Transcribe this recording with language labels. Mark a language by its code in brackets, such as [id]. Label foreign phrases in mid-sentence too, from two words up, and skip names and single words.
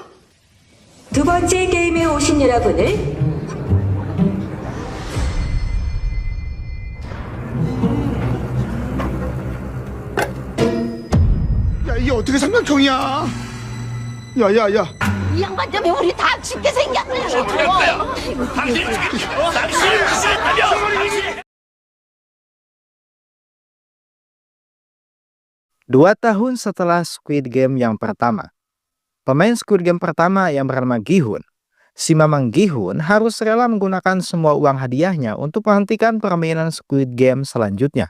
[ko] 두 번째 게임에 오신 여러분을 야 이게 어떻게 삼각형이야? 야야야. 이 양반 때문에 우리 다 죽게 생겼네. [id] Dua tahun setelah Squid Game yang pertama, pemain Squid Game pertama yang bernama Gi-hun, si Mamang Gi-hun harus rela menggunakan semua uang hadiahnya untuk menghentikan permainan Squid Game selanjutnya.